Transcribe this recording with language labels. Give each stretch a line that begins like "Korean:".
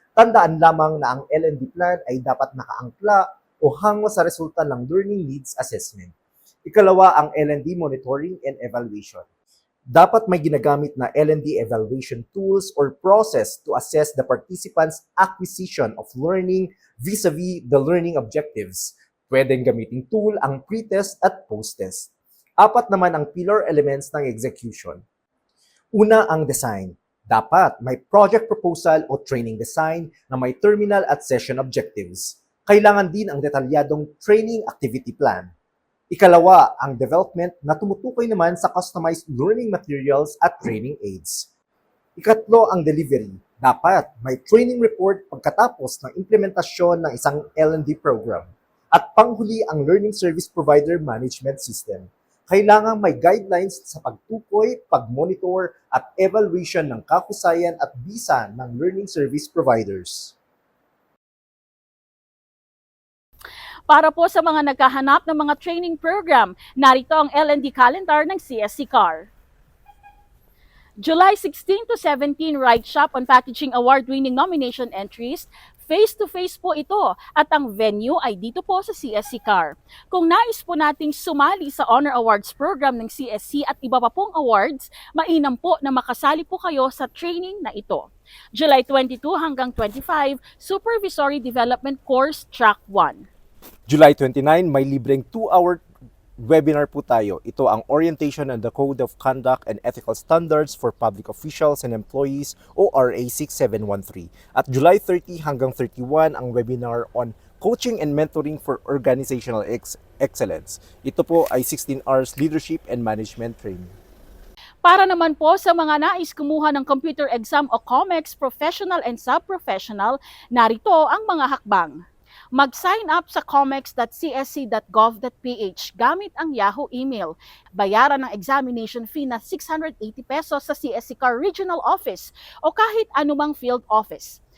Filipino: Tandaan lamang na ang L&D plan ay dapat nakaangkla o hango sa resulta ng learning needs assessment. Ikalawa, ang L&D monitoring and evaluation. Dapat may ginagamit na
English: L&D evaluation tools or process to assess the participants' acquisition of learning vis-a-vis the learning objectives.
Filipino: Pwedeng gamiting tool ang pre-test at post-test. 4 naman ang pillar elements ng execution. Una ang design. Dapat may project proposal o training design na may terminal at session objectives. Kailangan din ang detalyadong training activity plan. Ikalawa, ang development na tumutukoy naman sa customized learning materials at training aids. Ikatlo, ang delivery. Dapat may training report pagkatapos ng implementasyon ng isang L&D program. At panghuli, ang learning service provider management system. Kailangan may guidelines sa pagtukoy, pag-monitor at evaluation ng kahusayan at bisa ng learning service providers. Para po sa mga naghahanap ng mga training program, narito ang L&D calendar ng CSC CAR.
English: July 16 to 17, Right Shop on Packaging Award-winning nomination entries.
Filipino: Face-to-face po ito at ang venue ay dito po sa CSC CAR. Kung nais po nating sumali sa Honor Awards program ng CSC at iba pa pong awards, mainam po na makasali po kayo sa training na ito.
English: July 22 hanggang 25, Supervisory Development Course Track 1.
Filipino: July 29, may libreng 2-hour webinar po tayo. Ito ang
English: Orientation on the Code of Conduct and Ethical Standards for Public Officials and Employees o RA 6713. At July 30 hanggang 31 ang webinar on Coaching and Mentoring for Organizational Excellence.
Filipino: Ito po ay
English: 16 hours leadership and management training.
Filipino: Para naman po sa mga nais kumuha ng computer exam o COMEX Professional and Sub-Professional, narito ang mga hakbang. Mag-sign up sa comex.csc.gov.ph gamit ang Yahoo email. Bayaran ang examination fee na 680 pesos sa CSC CAR Regional Office o kahit anumang field office.